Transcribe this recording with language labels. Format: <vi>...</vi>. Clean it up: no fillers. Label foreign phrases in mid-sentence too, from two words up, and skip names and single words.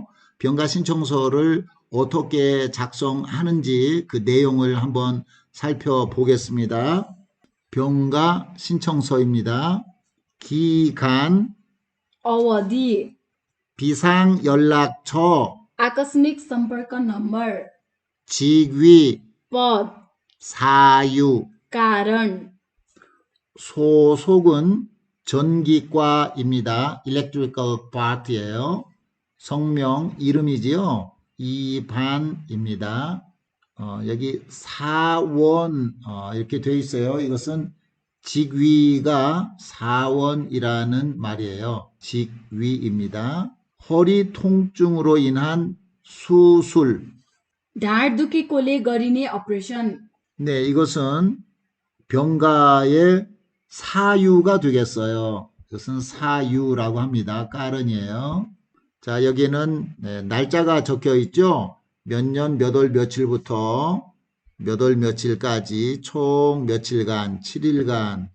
<ko>병가 신청서를 어떻게 작성하는지 그 내용을 한번 살펴보겠습니다. 병가 신청서입니다. 기간,</ko> <ne>अवधि,</ne> <ko>비상연락처,</ko> <ne>आकस्मिक सम्पर्क नम्बर,</ne> <ko>직위,</ko> <ne>पद,</ne> <ko>사유,</ko> <ne>कारण,</ne> <ko>소속은 전기과입니다.</ko> <en>electrical part</en> <ko>이에요. 성명, 이름이지요. 이반입니다. 여기 사원 이렇게 돼 있어요. 이것은 직위가 사원이라는 말이에요. 직위입니다. 허리 통증으로 인한 수술.</ko> <ne>ढाड दुखेकोले गरिने अपरेसन,</ne> <ko>네, 이것은 병가의 사유가 되겠어요. 이것은 사유라고 합니다. 까른이에요. 자, 여기는 날짜가 적혀 있죠. 몇 년 몇 월 며칠부터 몇 월 며칠까지 총 며칠간, 7일간.</ko>